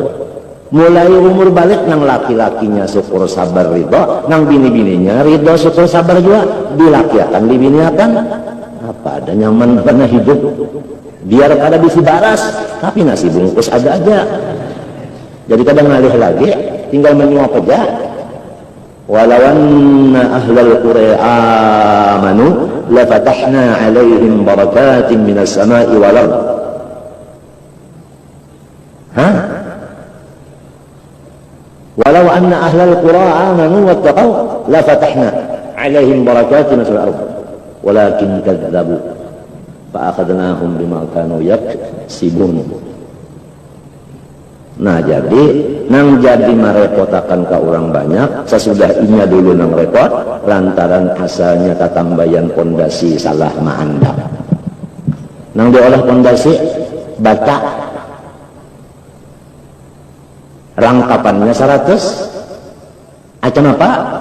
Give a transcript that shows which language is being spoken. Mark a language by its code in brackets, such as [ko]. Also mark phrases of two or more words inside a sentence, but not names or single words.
[bjn] Mulai umur balik nang laki-lakinya syukur sabar ridho, nang bini-bininya ridho syukur sabar juga. Dilakiakan, dibiniakan, apa ada nyaman pernah hidup. Biar kada bisi baras, tapi nasi bungkus ada aja. Jadi kadang ngalih lagi, tinggal menyuap aja. [ar] ولو أن أهل القرى آمنوا لفتحنا عليهم بركات من السماء والأرض. Hah? ولو أن أهل القرى آمنوا واتقوا لفتحنا عليهم بركات من السماء والأرض. ولكن كذبوا فأخذناهم بما كانوا يكسبون. [bjn] Nah jadi nang jadi merepotakan ke orang banyak sesudah inya dulu nang repot lantaran asalnya katambayan pondasi salah maandap. Nang diolah pondasi bata rangkapannya 100 acam apa?